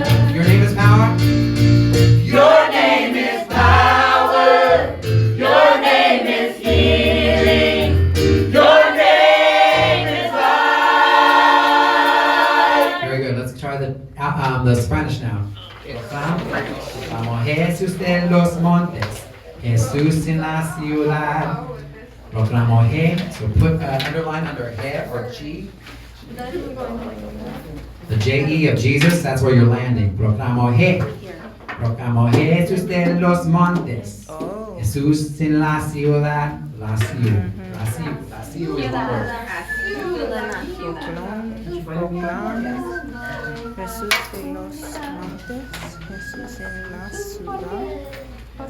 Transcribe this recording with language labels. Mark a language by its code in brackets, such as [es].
[en] Your name is power. Your name is power. Your name is healing. Your name is life. Very good. Let's try the Spanish now. [es] Proclamo Jesús de los montes, Jesús en la ciudad. [en] Proclamo so put underline under he or G. The J-E of Jesus, that's where you're landing. [es] Proclamo Jesús de los montes, Jesús en la ciudad. La ciudad [en] is one word. [es] Jesús de los montes, Jesús en la ciudad.